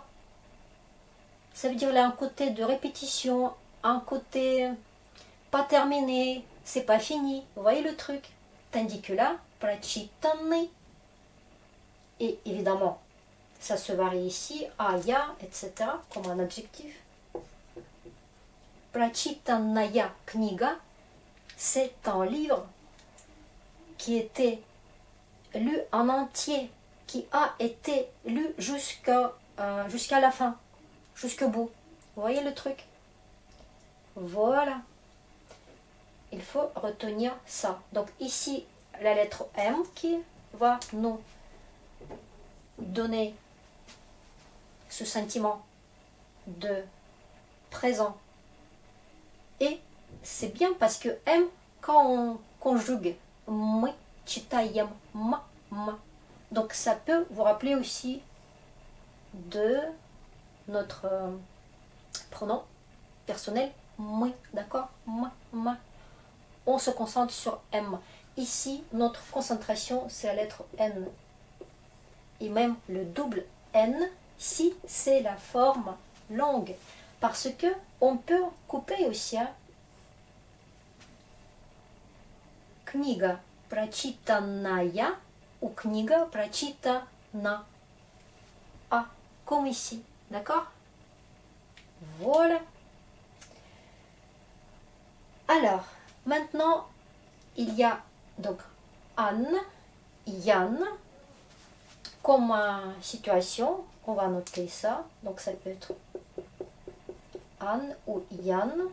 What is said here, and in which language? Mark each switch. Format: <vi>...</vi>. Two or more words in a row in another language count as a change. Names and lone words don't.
<fr>Ça veut dire là un côté de répétition, un côté pas terminé, c'est pas fini. Vous voyez le truc? Tandis que là, прочитанный, et évidemment, ça se varie ici, ая, etc., comme un adjectif.</fr> <ru>Прочитанная книга,</ru> <fr>c'est un livre qui était lu en entier, qui a été lu jusqu'à la fin, jusqu'au bout. Vous voyez le truc? Voilà. Il faut retenir ça. Donc ici, la lettre M qui va nous donner ce sentiment de présent. Et c'est bien parce que M, quand on conjugue,</fr> <ru>мы читаем,</ru> <fr>ma. Donc ça peut vous rappeler aussi de notre pronom personnel, мы, d'accord? Ma. On se concentre sur M. Ici, notre concentration, c'est la lettre N. Et même le double N, si c'est la forme longue. Parce que on peut couper aussi. Hein.</fr> <ru>Книга прочитанная ou книга прочитана. А,</ru> <fr>comme ici. D'accord? Voilà. Alors, maintenant, il y a donc Anne, Yann, comme situation, on va noter ça, donc ça peut être Anne ou Yann.</fr>